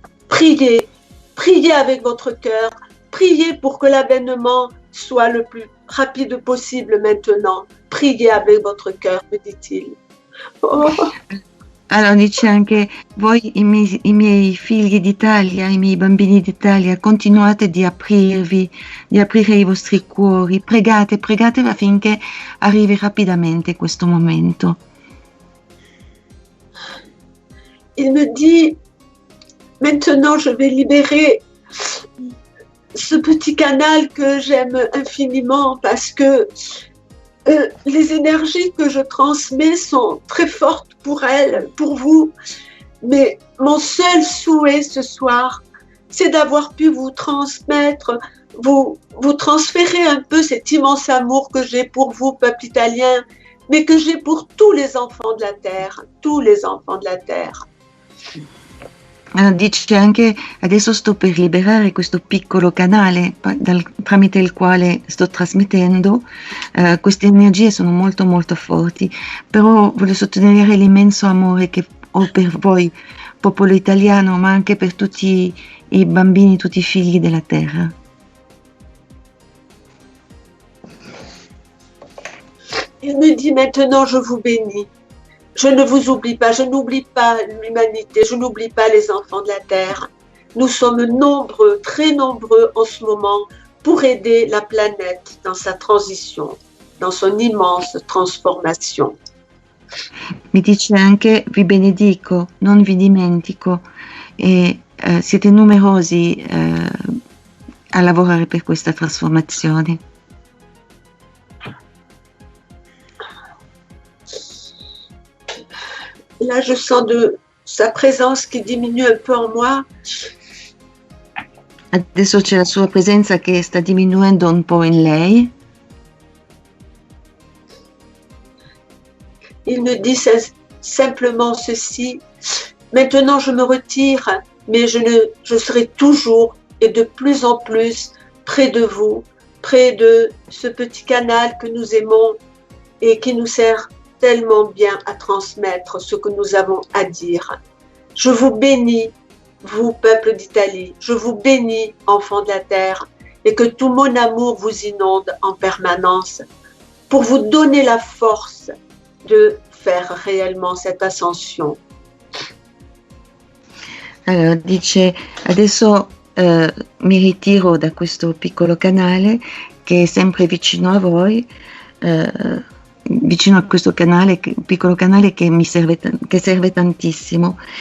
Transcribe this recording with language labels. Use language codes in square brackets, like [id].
[fr] Priez, priez avec votre cœur, priez pour que l'avènement soit le plus rapide possible maintenant. Priez avec votre cœur, me dit-il. Oh. [it] Allora dice anche voi, i miei figli d'Italia, i miei bambini d'Italia, continuate di aprirvi, di aprire i vostri cuori, pregate affinché arrivi rapidamente questo momento. [fr] Il me dit, maintenant je vais libérer ce petit canal que j'aime infiniment parce que les énergies que je transmets sont très fortes pour elle, pour vous. Mais mon seul souhait ce soir, c'est d'avoir pu vous transmettre, vous transférer un peu cet immense amour que j'ai pour vous, peuple italien, mais que j'ai pour tous les enfants de la terre, tous les enfants de la terre. [it] Dice anche adesso sto per liberare questo piccolo canale tramite il quale sto trasmettendo, queste energie sono molto molto forti, però voglio sottolineare l'immenso amore che ho per voi, popolo italiano, ma anche per tutti i bambini, tutti i figli della terra. [fr] Il me dit maintenant je vous bénis. Je ne vous oublie pas, je n'oublie pas l'humanité, je n'oublie pas les enfants de la Terre. Nous sommes nombreux, très nombreux en ce moment pour aider la planète dans sa transition, dans son immense transformation. [it] Mi dice anche vi benedico, non vi dimentico e siete numerosi a lavorare per questa trasformazione. [fr] Là, je sens de sa présence qui diminue un peu en moi. [it] Adesso c'è la sua presenza che sta diminuendo un po' in lei. [fr] Il me dit simplement ceci. Maintenant, je me retire, mais je serai toujours et de plus en plus près de vous, près de ce petit canal que nous aimons et qui nous sert tellement bien à transmettre ce que nous avons à dire. Je vous bénis, vous, peuple d'Italie, je vous bénis, enfants de la terre, et que tout mon amour vous inonde en permanence pour vous donner la force de faire réellement cette ascension. [it] Allora, dice, adesso mi ritiro da questo piccolo canale che è sempre vicino a voi, vicino a questo canale, piccolo canale che mi serve, che serve tantissimo.